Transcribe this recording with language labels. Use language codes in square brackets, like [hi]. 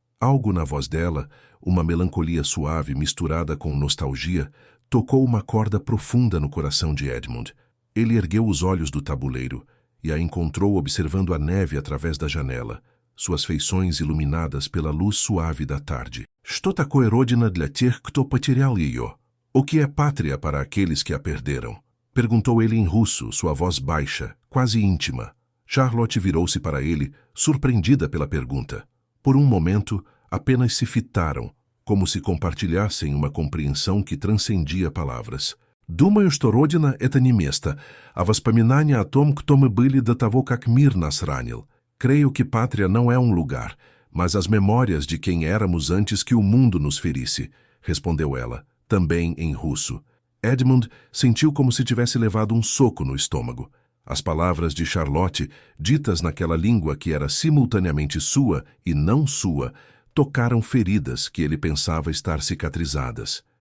[pt] Algo na voz dela, uma melancolia suave misturada com nostalgia, tocou uma corda profunda no coração de Edmund. Ele ergueu os olhos do tabuleiro e a encontrou observando a neve através da janela, suas feições iluminadas pela luz suave da tarde. [ru] Что такое родина для тех, кто потерял ее? [pt] O que é pátria para aqueles que a perderam? Perguntou ele em russo, sua voz baixa, quase íntima. Charlotte virou-se para ele, surpreendida pela pergunta. Por um momento, apenas se fitaram, como se compartilhassem uma compreensão que transcendia palavras. [ru] «Думаю, что родина — это не место, а воспоминания о том, кто мы были до того, как мир нас ранил. [pt] Creio que pátria não é um lugar, mas as memórias de quem éramos antes que o mundo nos ferisse», respondeu ela, também em russo. Edmund sentiu como se tivesse levado um soco no estômago. As palavras de Charlotte, ditas naquela língua que era simultaneamente sua e não sua, tocaram feridas que ele pensava estar cicatrizadas.